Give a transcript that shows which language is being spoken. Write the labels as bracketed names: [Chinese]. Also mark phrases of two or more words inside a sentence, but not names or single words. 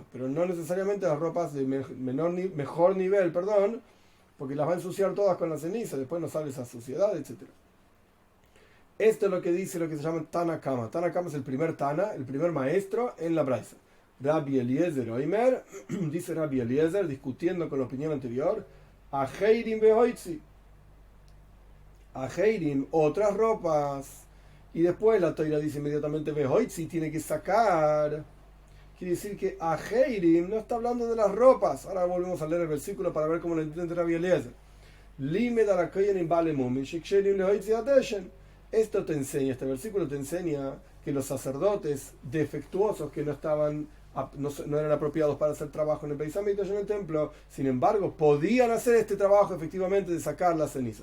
[Spanish] Pero no necesariamente las ropas de mejor nivel, porque las va a ensuciar todas con la ceniza, después no sale esa suciedad, etc. Esto es lo que dice lo que se llama Tanakama. Tanakama es el primer Tana, el primer maestro en la Braisa. Rabbi Eliezer Oimer, dice Rabbi Eliezer, discutiendo con la opinión anterior, [Hebrew] אחרים בהוציא. Ajeirim, [Spanish] otras ropas. Y después la Toira dice inmediatamente behoitzi, tiene que sacar. Quiere decir que Ajeirim no está hablando de las ropas. Ahora volvemos a leer el versículo para ver cómo lo entiende Rabbi Eliezer. Esto te enseña, este versículo te enseña que los sacerdotes defectuosos que no eran apropiados para hacer trabajo en el [Hebrew] בית המקדש, [Spanish] en el templo, sin embargo, podían hacer este trabajo efectivamente de sacar las cenizas.